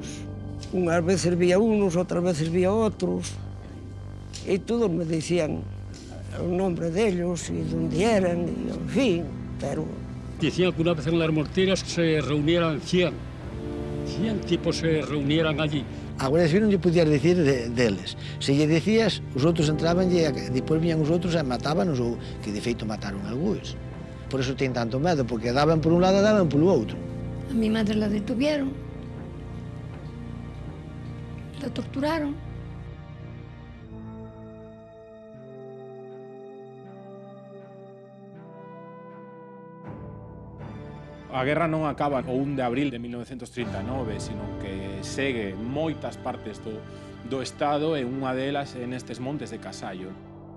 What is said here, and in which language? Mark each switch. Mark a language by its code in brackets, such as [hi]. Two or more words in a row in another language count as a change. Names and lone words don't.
[es] Unas veces vi unos, otras veces vi otros. Y todos me decían el nombre de ellos y dónde eran, y en fin, pero... Decían que una vez en las morteras se reunieran 100 tipos se reunieran allí. [gl] Agora, si non lle podías dicir deles. Se lle decías, os outros entraban e depois viñan os outros e matábanos, ou que de feito mataron algúns. [es] Por eso [gl] ten tanto medo, porque daban por un lado e daban polo outro. [es] A mi madre la detuvieron, la torturaron. [gl] A guerra non acaba o 1 de abril de 1939, sino que segue moitas partes do Estado e unha delas é nestes montes de Casallo.